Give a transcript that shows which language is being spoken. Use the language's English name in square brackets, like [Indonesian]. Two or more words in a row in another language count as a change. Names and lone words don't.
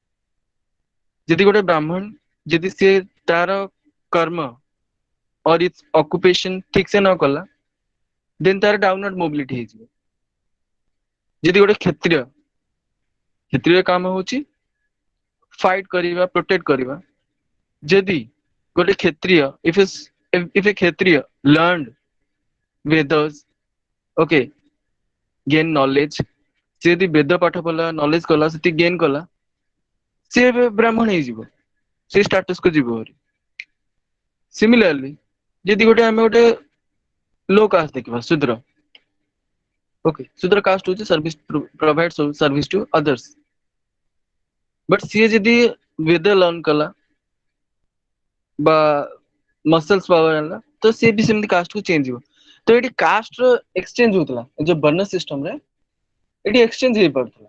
[Odia] ଯଦି ଗୋଟେ ବ୍ରାହ୍ମଣ ଯଦି ସିଏ ତାର କର୍ମ [English] or its occupation [Odia] ଠିକ ସେ ନ କଲା, ଦେନ୍ ତାର [English] downward mobility [Odia] ହେଇଯିବ। ଯଦି ଗୋଟେ କ୍ଷତ୍ରିୟ କାମ ହଉଛି ଫାଇଟ୍ କରିବା, ପ୍ରୋଟେକ୍ଟ କରିବା, ଯଦି ଗୋଟେ କ୍ଷତ୍ରିୟ [English] if a କ୍ଷତ୍ରିୟ learned Vedas, okay, gain knowledge, [Odia] ସେ ଯଦି ବେଦ ପାଠ ପଢିଲା, ନଲେଜ କଲା, ସେତିକି ଗେନ୍ କଲା, ସିଏ ଏବେ ବ୍ରାହ୍ମଣ ହେଇଯିବ, ସେ ଷ୍ଟାଟସକୁ ଯିବ। ସିମିଲାରଲି ଯଦି ଆମେ ଗୋଟେ [English] low caste [Odia] ଦେଖିବା, ଶୂଦ୍ର, ଓକେ, ଶୂଦ୍ର କାଷ୍ଟ ହଉଛି ସର୍ଭିସ, [English] provide service to others. [Odia] ବଟ୍ ସିଏ ଯଦି ବେଦ ଲର୍ନ କଲା ବା [English] muscles power [Odia] ଆଣିଲା, ତ ସିଏ ବି ସେମିତି କାଷ୍ଟକୁ ଚେଞ୍ଜ ଯିବ। ତ ଏଠି କାଷ୍ଟର ଏକ୍ସଚେଞ୍ଜ ହଉଥିଲା, ଏ ଯୋଉ ବର୍ଣ୍ଣ ସିଷ୍ଟମରେ ଏଠି ଏକ୍ସଚେଞ୍ଜ ହେଇପାରୁଥିଲା।